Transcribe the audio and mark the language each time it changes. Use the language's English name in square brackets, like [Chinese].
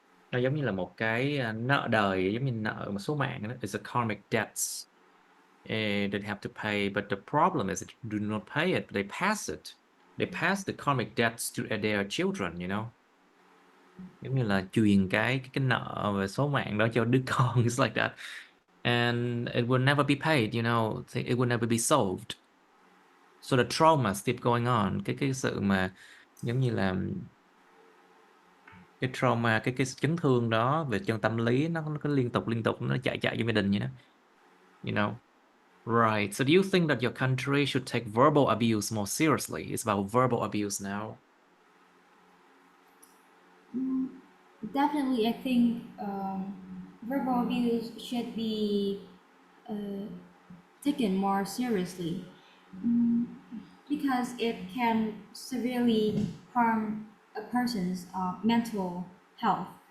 [Vietnamese] Nó giống như là một cái nợ đời, giống như nợ một số mạng đó. [English] It's a karmic debts they have to pay, but the problem is they do not pay it, they pass it. They pass the karmic debts to their children. [Vietnamese] Giống như là truyền cái nợ về số mạng đó cho đứa con. [English] It's like that, and it will never be paid. It will never be solved, so the trauma keep going on. [Vietnamese] Cái sự mà giống như là cái trauma, cái chấn thương đó về chân tâm lý, nó cứ liên tục nó chạy chạy trong gia đình vậy đó. [English] you know right, so do you think that your country should take verbal abuse more seriously? It's about verbal abuse now. definitely, I think verbal abuse should be taken more seriously, because it can severely harm a person's mental health.